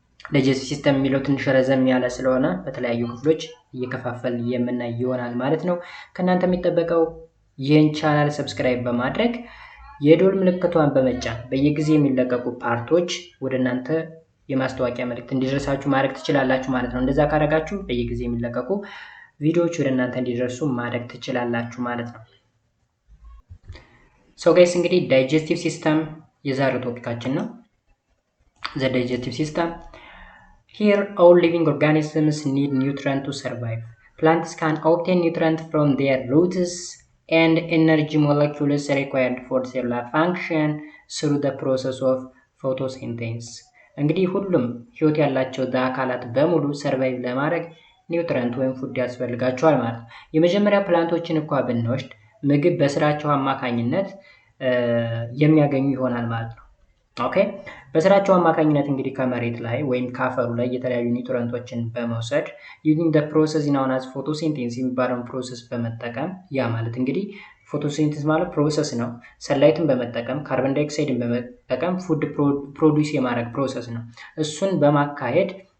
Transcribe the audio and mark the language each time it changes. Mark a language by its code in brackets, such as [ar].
[am] ዳይጀስቲቭ ሲስተም የሚለው ትንሽ ረዘም ያለ ስለሆነ በተለያዩ ክፍሎች እየከፋፈል የምናይ ይሆናል ማለት ነው። ከእናንተ የሚጠበቀው ይህን ቻናል ሰብስክራይብ በማድረግ የደወል ምልክቷን በመጫን በየጊዜው የሚለቀቁ ፓርቶች ወደ እናንተ የማስታወቂያ መልእክት እንዲደርሳችሁ ማድረግ ትችላላችሁ ማለት ነው። እንደዛ ካደረጋችሁ በየጊዜው የሚለቀቁ ቪዲዮዎች ወደ እናንተ እንዲደርሱ ማድረግ ትችላላችሁ ማለት ነው። [en] ሶ ጋይስ [am] እንግዲህ ዳይጀስቲቭ ሲስተም የዛሬው ቶፒካችን ነው። [en] ዘ ዳይጀስቲቭ ሲስተም here all living organisms need nutrient to survive. Plants can obtain nutrient from their roots and energy molecules required for cellular function through the process of photosynthesis. [am] እንግዲህ ሁሉም ህይወት ያላቸው አካላት በሙሉ ሰርቫይቭ ለማድረግ ኒውትረንት ወይም ፉድ ያስፈልጋቸዋል ማለት ነው። የመጀመሪያ ፕላንቶችን እንኳን ብንወስድ ምግብ በስራቸው አማካኝነት የሚያገኙ ይሆናል ማለት ነው። ኦኬ በስራቸው አማካኝነት እንግዲህ ከመሬት ላይ ወይም ካፈሩ ላይ የተለያዩ ኒውትረንቶችን በመውሰድ [en] ዩዚንግ ዘ ፕሮሰስ ኢን አስ ፎቶሲንቴሲስ [am] የሚባለውን ፕሮሰስ በመጠቀም ያ ማለት እንግዲህ ፎቶሲንቴሲስ ማለት ፕሮሰስ ነው። ሰንላይትን በመጠቀም ካርቦን ዳይኦክሳይድን በመጠቀም ፉድ ፕሮዲዩስ የማድረግ ፕሮሰስ ነው። እሱን በማካሄድ